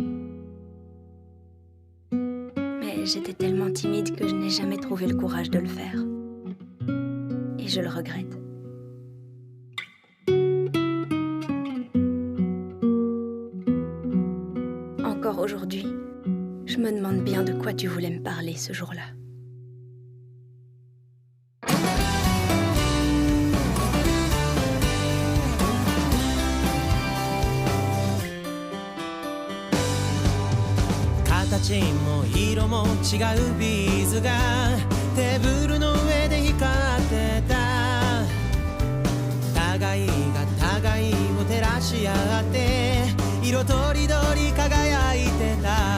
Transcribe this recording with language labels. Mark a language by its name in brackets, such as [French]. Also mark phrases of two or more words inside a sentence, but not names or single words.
[French] Mais j'étais tellement timide que je n'ai jamais trouvé le courage de le faire. Et je le regrette. Encore aujourd'hui, je me demande bien de quoi tu voulais me parler ce jour-là. [Japanese] 形も色も違うビーズがテーブルの上で光ってた互いが互いを照らし合って色とりどり輝いてた